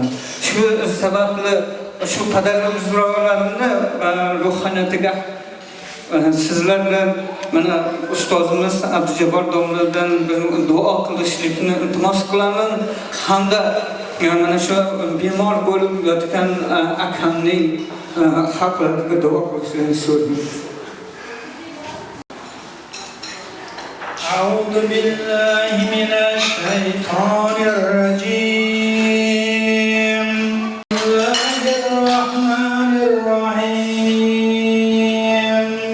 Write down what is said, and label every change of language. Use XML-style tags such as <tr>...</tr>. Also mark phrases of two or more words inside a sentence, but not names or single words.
<uz>Shu sababli shu padar-buzurglarimni ruhaniyatiga sizlar bilan mana ustozimiz Abdujabbor domladan duo qilishlikni iltimos qilaman hamda mana shu bemor bo'lib yotgan akamning haqlariga duo qilishni so'rayman.</uz> <ar>أعوذ بالله من الشيطان الرجيم. بسم الله الرحمن الرحيم.</ar>